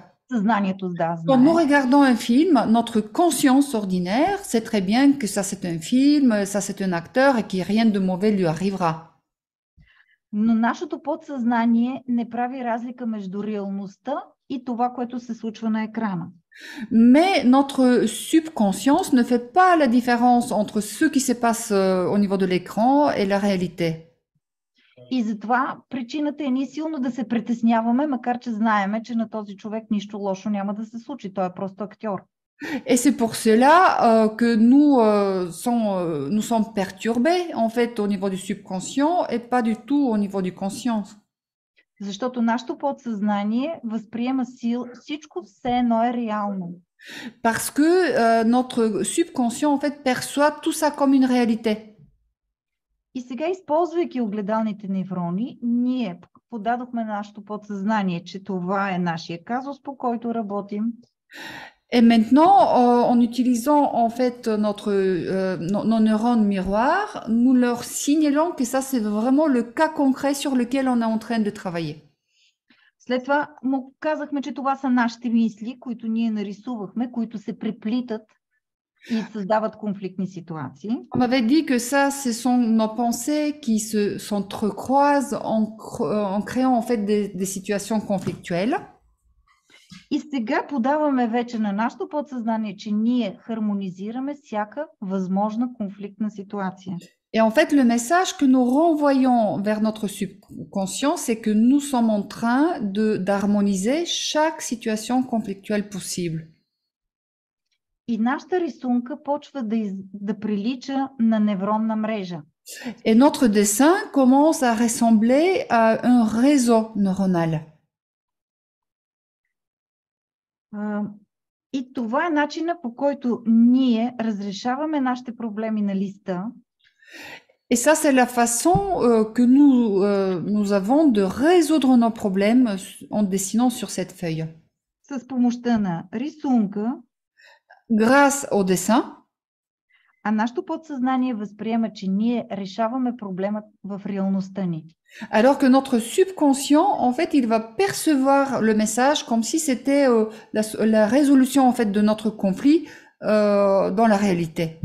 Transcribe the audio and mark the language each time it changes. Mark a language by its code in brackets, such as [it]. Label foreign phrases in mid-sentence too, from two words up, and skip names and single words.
[bg] Съзнанието, да, знае. [fr] Quand nous regardons un film, notre conscience ordinaire sait très bien que ça c'est un film, ça c'est un acteur et que rien de mauvais lui arrivera. [bg] Но нашето подсъзнание не прави разлика между реалността и това, което се случва на екрана. [fr] Mais notre subconscience ne fait pas la différence entre ce qui se passe au niveau de l'écran et la réalité. [bg] И затова причината е ние силно да се притесняваме, макар че знаеме, че на този човек нищо лошо няма да се случи. Той е просто актьор. [fr] Et c'est pour cela que nous sommes perturbés en fait au niveau du subconscient et pas du tout au niveau du conscient. [bg] Защото нашето подсъзнание възприема всичко все едно е реално. [fr] Parce que notre subconscient, en fait, perçoit tout ça comme une réalité. [bg] И сега, използвайки огледалните неврони, ние подадохме нашето подсъзнание, че това е нашия казус, по който работим. [fr] Et maintenant, en utilisant en fait nos neurones miroirs, nous leur signalons que ça c'est vraiment le cas concret sur lequel on est en train de travailler. [bg] След това му казахме, че това са нашите мисли, които ние нарисувахме, които се преплитат и създават конфликтни ситуации. [fr] On m'avait dit que ça, ce sont nos pensées qui s'entrecroisent en créant en fait des situations conflictuelles. [bg] И сега подаваме вече на нашето подсъзнание, че ние хармонизираме всяка възможна конфликтна ситуация. [fr] Et en fait, le message que nous renvoyons vers notre subconscient, c'est que nous sommes en train d'harmoniser chaque situation conflictuelle possible. [bg] И нашата рисунка почва да прилича на невронна мрежа. [fr] Et notre dessin commence à ressembler à un réseau neuronal. [bg] И това е начинът, по който ние разрешаваме нашите проблеми на листа. [fr] Et ça, c'est la façon que nous avons de résoudre nos problèmes en dessinant sur cette feuille. [bg] С помощта на рисунка, [fr] grâce au dessin, [bg] а нашето подсъзнание възприема, че ние решаваме проблема в реалността ни. [fr] Alors que notre subconscient, en fait, il va percevoir le message comme si c'était la résolution en fait de notre conflit dans la réalité.